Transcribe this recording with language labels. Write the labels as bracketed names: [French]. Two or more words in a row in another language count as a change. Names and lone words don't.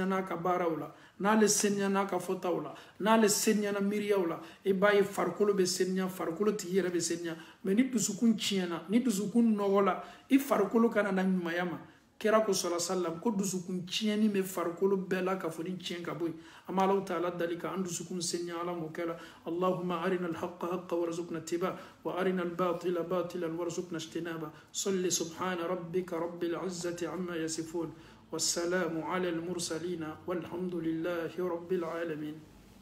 [Bambara] n'a ka baaraw la n'ale seniya n'a ka fɔtaw la n'ale seniya na miiriyaw la i b'a ye farikolo bɛ seniya farikolo tigi yɛrɛ bɛ seniya mais ni dusukun tiɲɛna ni dusukun nɔgɔla i farikolo kana na ɲumanya ma kira ko sala sallam ko dusukun tiɲɛni bɛ farikolo bɛɛ la kafoni tiɲɛ ka bɔ yen an bɛ Alahu Taala dali ka an dusukun seniya Ala m'o kɛla [Arabic] اللهم أرنا الحق حقا وارزقنا اتباعه وأرنا الباطل باطلا وارزقنا اجتنابه صل سبحان ربك رب العزة عما يصفون والسلام على المرسلين والحمد لله رب العالمين